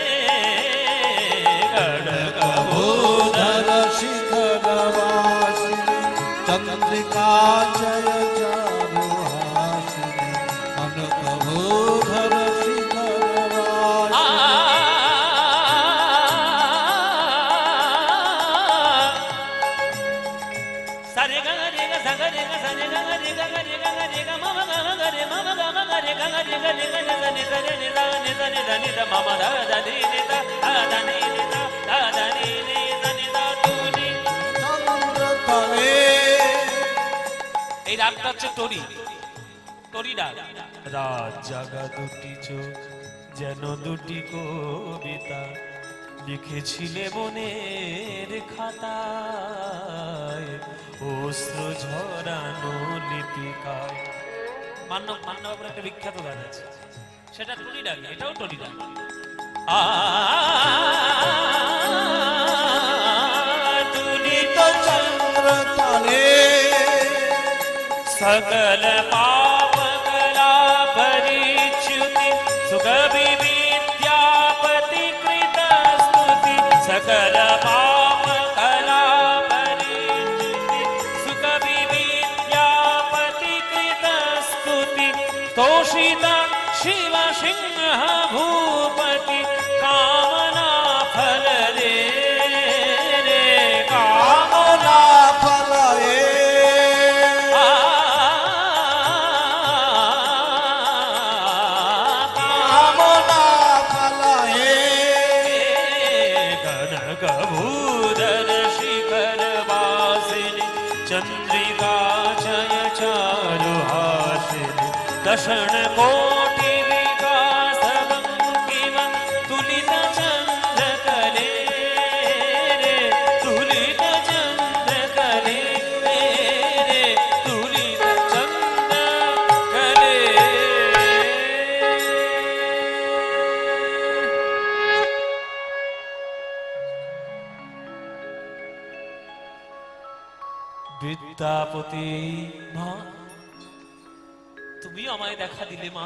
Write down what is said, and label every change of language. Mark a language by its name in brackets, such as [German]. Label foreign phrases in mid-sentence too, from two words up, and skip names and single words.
[Maithili] भूधर शिखर वासिनी चन्द्रिका जय चारुहासिनी कनक भूधर शिखर वासिनी সরে গ রে গ সগ রে গ সরে গ রে গ রে গ রে গ মম গ গ রে মম গ ম গ রে গ রে গ রে গ রে গ রে গ রে নি দ নি দ নি দ নি দ মম দ দ নি নি দ দ নি নি দ দ নি নি দ নি দ তুনি। चन्द्र तले [Bangla] এই রাগটা হচ্ছে টরি, টরি রাগ। রাত জাগা দুটি চোখ যেন দুটি কবিতা লিখেছিলে মনের খাতায় অশ্র ঝরানো লিপিকায়। মান্নব মান্নবের একটা বিখ্যাত গান আছে, সেটা টরি রাগ, এটাও টরি রাগ। [Maithili] তুলিত चन्द्र तले सकल पाप कला परिच्युति सुख विद्यापति कृत स्तुति सकल पाप कला परिच्युति सुख विद्यापति कृत स्तुति तोषित शिव सिंह भूपति कामना फल दे रे कामना फलये कामना फलये कनकभूधर शिखर वासिनी चंद्रिका जय चारुहासिनी दशण कोटि विकास बंकिम तुलित चंद्र कले रे तुलित चंद्र कले रे तुलित चंद्र कले। [Bangla] বিদ্যাপতি মা, তুমি আমায় দেখা দিলে মা।